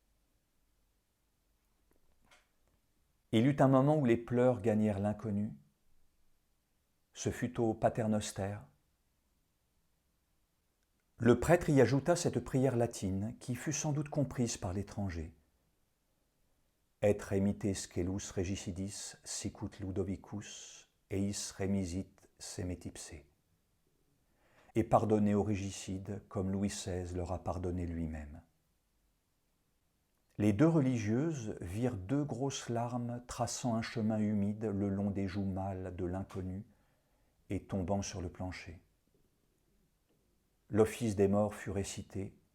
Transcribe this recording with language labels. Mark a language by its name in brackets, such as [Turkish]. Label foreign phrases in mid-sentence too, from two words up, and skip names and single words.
[French] Il eut un moment où les pleurs gagnèrent l'inconnu. Ce fut au Paternoster. Le prêtre y ajouta cette prière latine qui fut sans doute comprise par l'étranger. [Latin] Et remite scelus regicidis sicut Ludovicus eis remisit semetipse. [French] Et pardonnez aux régicides comme Louis XVI leur a pardonné lui-même. Les deux religieuses virent deux grosses larmes traçant un chemin humide le long des joues mâles de l'inconnu et tombant sur le plancher. L'office des morts fut récité.